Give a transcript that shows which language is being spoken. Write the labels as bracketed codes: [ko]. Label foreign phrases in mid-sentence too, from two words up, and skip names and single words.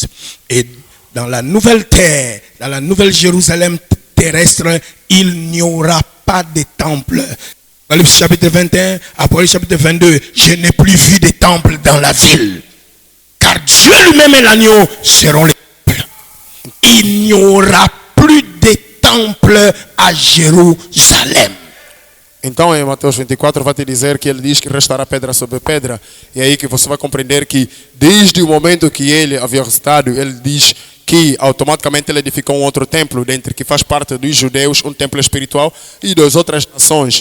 [fr] Et dans la nouvelle terre, dans la nouvelle Jérusalem terrestre, il n'y aura pas de temple. Apocalypse chapitre 21, Apocalypse chapitre 22, je n'ai plus vu de temple dans la ville. Car Dieu lui-même et l'agneau seront les temples. Il n'y aura plus de temple à Jérusalem. [pt] Então em Mateus 24 vai te dizer que ele diz que restará pedra sobre pedra. E é aí que você vai compreender que desde o momento que ele havia ressuscitado, ele diz que automaticamente ele edificou um outro templo, dentre que faz parte dos judeus, um templo espiritual e das outras nações.